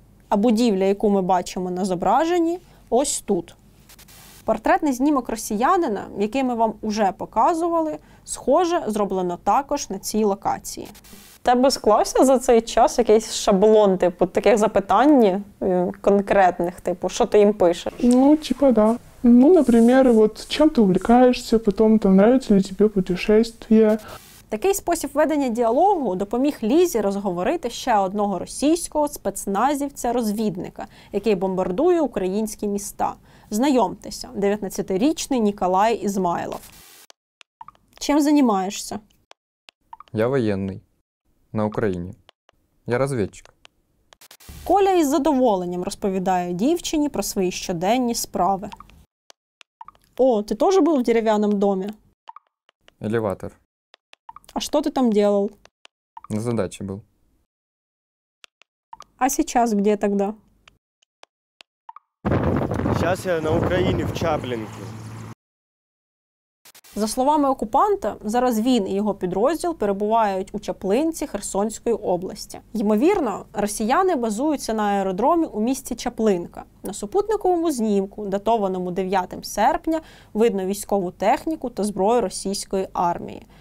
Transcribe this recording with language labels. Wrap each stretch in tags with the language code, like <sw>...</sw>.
<uk>А будівля, яку ми бачимо на зображенні, ось тут. Портретний знімок росіянина, який ми вам уже показували, схоже, зроблено також на цій локації. Тебе склався за цей час якийсь шаблон, типу, таких запитань конкретних, типу, що ти їм пишеш?</uk> <ru>Ну, типа да. Ну, например, вот чем ты увлекаешься, потом там нравится ли тебе путешествие.</ru> <uk>Такий спосіб ведення діалогу допоміг Лізі розговорити ще одного російського спецназівця-розвідника, який бомбардує українські міста. Знайомтеся, 19-річний Ніколай Ізмайлов. Чим займаєшся?</uk> <ru>Я военный. На Украине. Я разведчик.</ru> <uk>Коля із задоволенням розповідає дівчині про свої щоденні справи. О, ти теж був в дерев'яному домі?</uk> <ru>Элеватор.</ru> <uk>А що ти там делал?</uk> <ru>На задаче был. А сейчас где тогда? Сейчас я на Украине, в Чаплинке.</ru> <uk>За словами окупанта, зараз він і його підрозділ перебувають у Чаплинці Херсонської області. Ймовірно, росіяни базуються на аеродромі у місті Чаплинка. На супутниковому знімку, датованому 9 серпня, видно військову техніку та зброю російської армії.</uk>